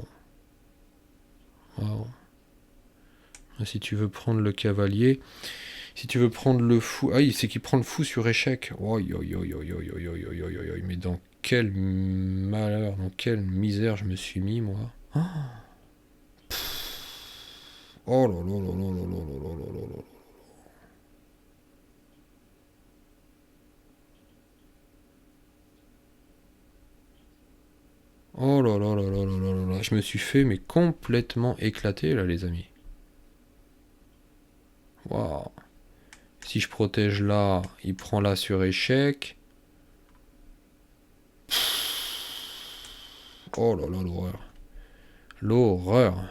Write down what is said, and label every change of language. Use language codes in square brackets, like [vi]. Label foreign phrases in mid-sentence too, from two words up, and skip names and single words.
[fr] Waouh. Si tu veux prendre le cavalier... Si tu veux prendre le fou... Ah, c'est qu'il prend le fou sur échec. Mais dans quel malheur, dans quelle misère je me suis mis, moi. Oh là là là là là là là là là là. Oh là là là là là là là. Je me suis fait mais complètement éclater là les amis. Waouh. Si je protège là, il prend là sur échec. Oh là là l'horreur. L'horreur.